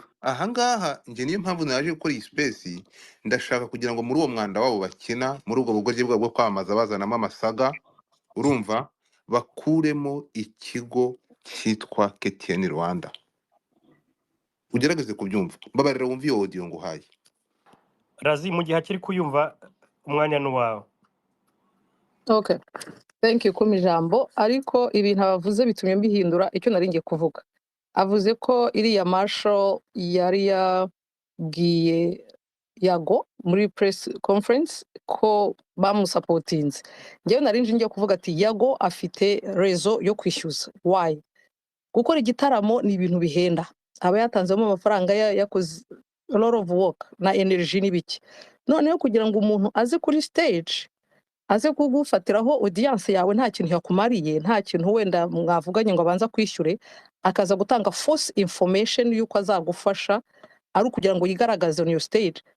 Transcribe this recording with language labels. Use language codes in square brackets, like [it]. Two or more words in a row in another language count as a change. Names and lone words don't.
[rw] Ahangaha nje niyo mpamvu naje gukora iyi space, ndashaka kugira ngo muri uwo mwanda wabo bakina, muri ubwo bugoryi bwabo bwo kwamaza bazanamo amasaga, urumva, bakuremo ikigo cyitwa KTN Rwanda. Ugerageze kubyumva, mbabarira wumve iyo audio nguhaye. Razi, mu gihe akiri kuyumva, umwanya n'uwawe. [en] Okay, thank you [rw] kumijambo, ariko ibintu abavuze bitumye mbihindura icyo nari ngiye kuvuga. avuze ko iriya Marshall yari yabwiye Yago muri [en] press conference [rw] ko bamusapotinze. Njyewe nari nje kuvuga ati Yago afite rezo yo kwishyuza. [en] Why? [rw] Gukora igitaramo ni ibintu bihenda. Aba yatanzemo amafaranga yakoze [en] a lot of work [rw] na energy n'ibiki. Noneho kugira ngo umuntu aze kuri stage aze kugufatiraho audience yawe nta kintu yakumariye, nta kintu wenda mwavuganye ngo abanza kwishyure, akaza gutanga [en] false information [rw] yuko azagufasha ari ukugira ngo yigaragaze [en] on your stage.